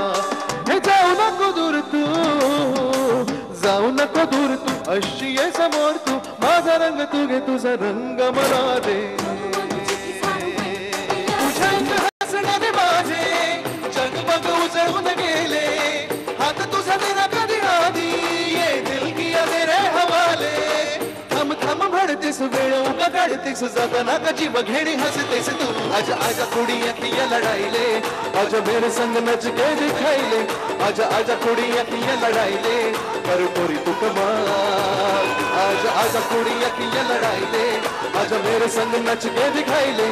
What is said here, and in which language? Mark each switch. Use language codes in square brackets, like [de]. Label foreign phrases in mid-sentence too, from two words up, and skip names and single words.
[mr] हे जाऊ नको दूर तू, जाऊ नको दूर तू, अशी ये समोर तू, माझा रंग तू घे तुझा रंग मला दे. तुझ्या हसण्याने माझे जगमग उजळून गेले, हात तुझा तेरा कधी आधी, [hi] ये दिल किया तेरे हवाले. [mr] थम थम भरतेस वेळ उगा काढतेस, जाताना का जीव घेणी हसतेस तू. [pa] ਆਜਾ ਆਜਾ ਕੁੜੀ ਅੱਖੀਆਂ ਲੜਾ ਲੈ, ਆਜਾ ਮੇਰੇ ਸੰਗ ਨੱਚ ਕੇ ਦਿਖਾ ਲੈ. ਆਜਾ ਆਜਾ ਕੁੜੀ ਅੱਖੀਆਂ ਲੜਾ ਲੈ, [mr] कर पोरी तू कमाल. [pa] ਆਜਾ ਆਜਾ ਕੁੜੀ ਅੱਖੀਆਂ ਲੜਾ ਲੈ, ਆਜਾ ਮੇਰੇ ਸੰਗ ਨੱਚ ਕੇ ਦਿਖਾ ਲੈ.